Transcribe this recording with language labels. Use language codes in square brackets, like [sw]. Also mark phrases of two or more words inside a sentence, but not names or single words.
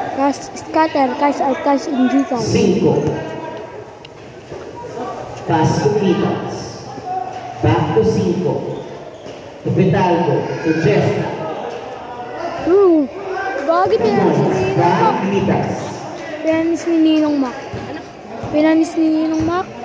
[en] Cash scatter, cash out, cash in Gcash. 5. Pass to Mitas. Back to 5. To Petalgo. To Jesta. [tl] Gagi, pinanis ni Ninong Mac. Mitas. Pinanis ni Ninong Mac. Pinanis ni Ninong Mac.